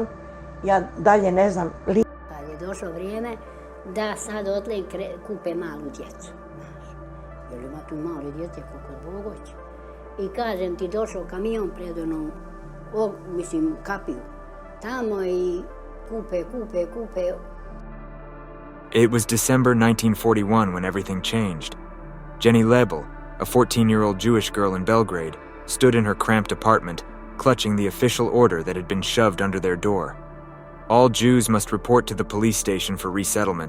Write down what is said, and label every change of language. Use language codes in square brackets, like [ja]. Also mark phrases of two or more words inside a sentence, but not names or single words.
[bs] Ja dalje ne znam. Kad je došlo vrijeme da sad otle kupe malu djecu. Jer ima tu male djece koliko Bog hoće. I kažem ti, došao kamion pred onom, kapiju. Tamo i kupe. [en] It was December 1941 when everything changed. Jenny Lebel, a 14-year-old Jewish girl in Belgrade, stood in her cramped apartment, clutching the official order that had been shoved under their door. All Jews must report to the police station for resettlement.